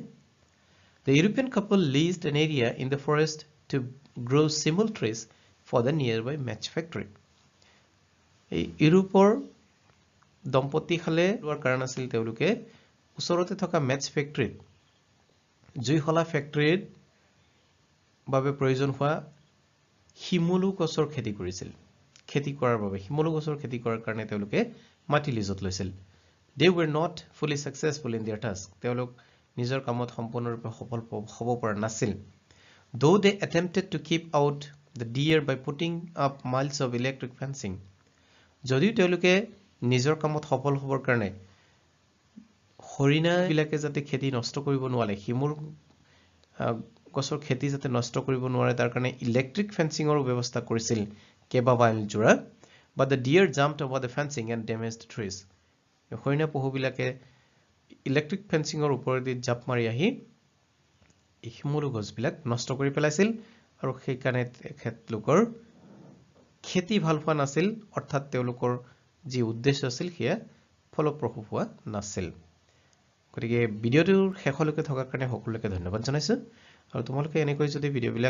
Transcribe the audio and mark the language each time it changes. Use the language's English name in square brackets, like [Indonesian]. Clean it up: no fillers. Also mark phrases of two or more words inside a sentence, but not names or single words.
[English] The European couple leased an area in the forest to grow simul trees for the nearby match factory. [Assamese] এই ইউৰোপৰ দম্পতি খালে লোৱাৰ কাৰণ আছিল তেওঁলোকে ওচৰতে থকা [English] match factory [Assamese] জুইশলা ফেক্টৰীৰ বাবে প্ৰয়োজন হোৱা শিমলু গছৰ খেতি কৰিছিল। খেতি কৰাৰ বাবে শিমলু গছৰ খেতি কৰাৰ কাৰণে তেওঁলোকে মাটি লিজত লৈছিল। [English] They were not fully successful in their task. [Assamese] তেওঁলোক নিজৰ কামত সম্পূৰ্ণৰূপে সফল হ'ব পৰা নাছিল [English] though they attempted to keep out the deer by putting up miles of electric fencing [Assamese] যদিও তেওঁলোকে নিজৰ কামত সফল হ'বৰ কাৰণে হৰিণাবিলাকে যাতে খেতি নষ্ট কৰিব নোৱাৰে হিমুৰ গছৰ খেতি যাতে নষ্ট কৰিব নোৱাৰে তাৰ কাৰণে [English] electric fencing [Assamese] ব্যৱস্থা কৰিছিল কেবা মাইল জোৰা [English] but the deer jumped over the fencing and damaged the trees [Assamese] হৰিণা পহুবিলাকে [English] electric fencing [Assamese] ওপৰেদি জাপ মাৰি আহি হিমুৰ গছবিলাক নষ্ট কৰি পেলাইছিল আৰু সেই কাৰণে তেখেতলোকৰ খেতি ভাল হোৱা নাছিল অৰ্থাৎ তেওঁলোকৰ যি উদ্দেশ্য আছিল সেয়া ফলপ্ৰসূ হোৱা নাছিল গতিকে ভিডিঅ'টোৰ শেষলৈকে থকাৰ কাৰণে সকলোকে ধন্যবাদ জনাইছো আৰু তোমালোকে এনেকৈ যদি ভিডিঅ'বিলাক